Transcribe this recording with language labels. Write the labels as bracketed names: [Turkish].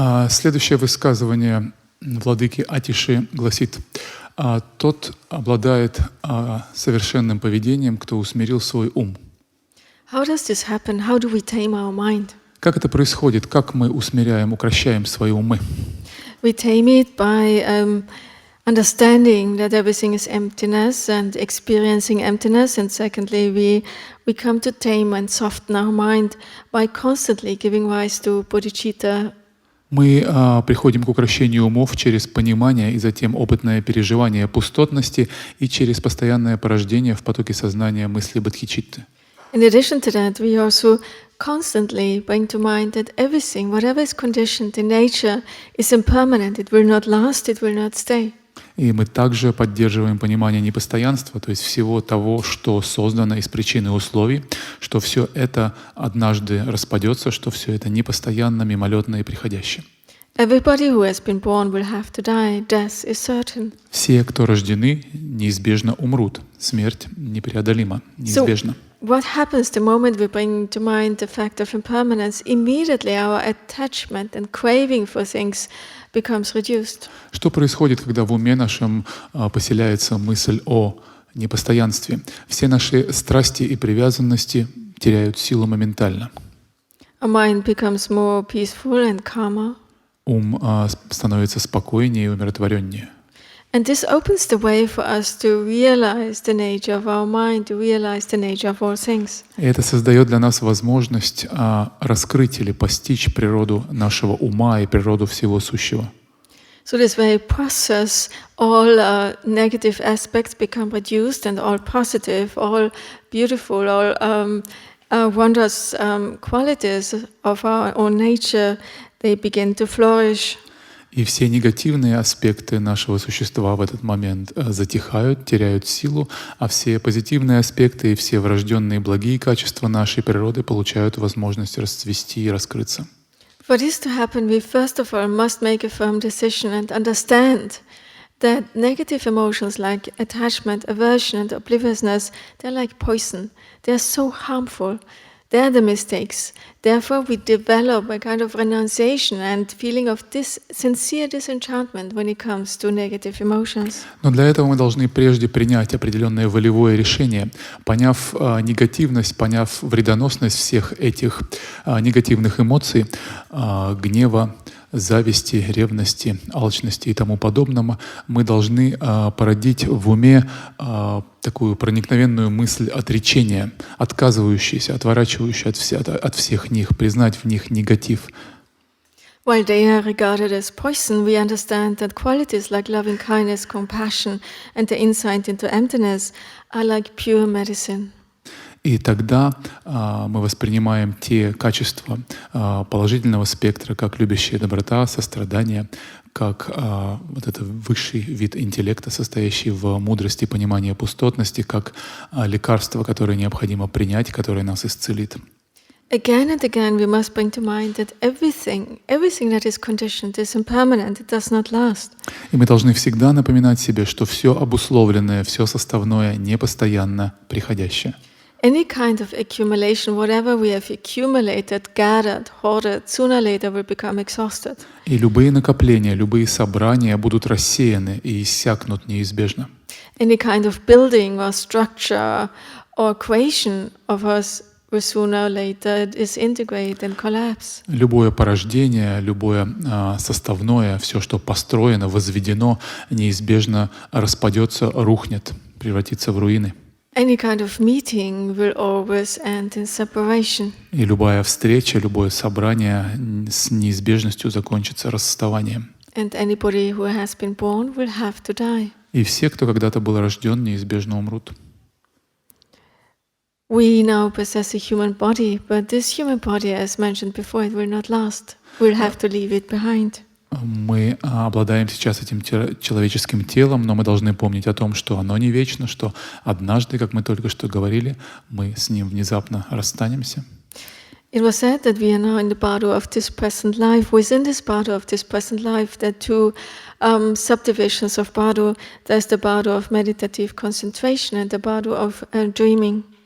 [Russian] Следующее высказывание владыки Атиши гласит: тот обладает совершенным поведением, кто усмирил свой ум. [English] How does this happen? How do we tame our mind? [Russian] Как это происходит? Как мы усмиряем, укрощаем свои умы? [English] We tame it by understanding that everything is emptiness and experiencing emptiness. And secondly, we come to tame and soften our mind by constantly giving rise to bodhicitta. [Russian] Мы приходим к укрощению умов через понимание и затем опытное переживание пустотности и через постоянное порождение в потоке сознания мысли бодхичитты. [English] In addition to that, we also constantly bring to mind that everything, whatever is conditioned in nature, is impermanent. It will not last, it will not stay. [Russian] И мы также поддерживаем понимание непостоянства, то есть всего того, что создано из причин и условий, что все это однажды распадется, что все это непостоянно, мимолетно и приходяще. [English] Everybody who has been born will have to die. Death is certain. [Russian] Все, кто рождены, неизбежно умрут. Смерть непреодолима, неизбежна. [English] What happens the moment we bring to mind the fact of impermanence? Immediately our attachment and craving for things becomes reduced. [Russian] Что происходит, когда в уме нашем поселяется мысль о непостоянстве? Все наши страсти и привязанности теряют силу моментально. [English] Our mind becomes more peaceful and calmer. [Russian] Ум становится спокойнее и умиротвореннее. [English] And this opens the way for us to realize the nature of our mind, to realize the nature of all things. [Russian] И это создает для нас возможность раскрыть или постичь природу нашего ума и природу всего сущего. [English] So this very process, all negative aspects become reduced, and all positive, all beautiful, all wondrous qualities of our own nature, they begin to flourish. [Russian] И все негативные аспекты нашего существа в этот момент затихают, теряют силу, а все позитивные аспекты и все врожденные благие качества нашей природы получают возможность расцвести и раскрыться. [English] For this to happen, we first of all must make a firm decision and understand that negative emotions like attachment, aversion, and obliviousness, they're like poison. They're so harmful. They're the mistakes. Therefore, we develop a kind of renunciation and feeling of sincere disenchantment when it comes to negative emotions. [Russian] Но для этого мы должны прежде принять определенное волевое решение, поняв негативность, поняв вредоносность всех этих негативных эмоций, гнева, зависти, ревности, алчности и тому подобного, мы должны породить в уме такую проникновенную мысль отречения, отказывающуюся, отворачивающуюся от всех них, признать в них негатив. [English] While they are regarded as poison, we understand that qualities like loving kindness, compassion, and the insight into emptiness are like pure medicine. [Russian] И тогда мы воспринимаем те качества положительного спектра, как любящая доброта, сострадание, как вот это высший вид интеллекта, состоящий в мудрости и понимании пустотности, как лекарство, которое необходимо принять, которое нас исцелит. [English] Again and again we must bring to mind that everything that is conditioned is impermanent, it does not last. [Russian] И мы должны всегда напоминать себе, что все обусловленное, все составное непостоянно приходящее. [English] Any kind of accumulation, whatever we have accumulated, gathered, hoarded, sooner or later will become exhausted. [Russian] И любые накопления, любые собрания будут рассеяны и иссякнут неизбежно. [English] Any kind of building or structure or creation of us will sooner or later disintegrate and collapse. [Russian] Любое порождение, любое составное, все, что построено, возведено, неизбежно распадется, рухнет, превратится в руины. [English] Any kind of meeting will always end in separation. [Russian] И любая встреча, любое собрание с неизбежностью закончится расставанием. [English] And anybody who has been born will have to die. [Russian] И все, кто когда-то был рожден, неизбежно умрут. [English] We now possess a human body, but this human body, as mentioned before, it will not last. We'll have to leave it behind. [Russian] Мы обладаем сейчас этим человеческим телом, но мы должны помнить о том, что оно не вечно, что однажды, как мы только что говорили, мы с ним внезапно расстанемся. [English] It was said that we are now in the bardo of this present life. Within this bardo of this present life, there are two subdivisions of bardo. There's the bardo of meditative concentration and the bardo of dreaming.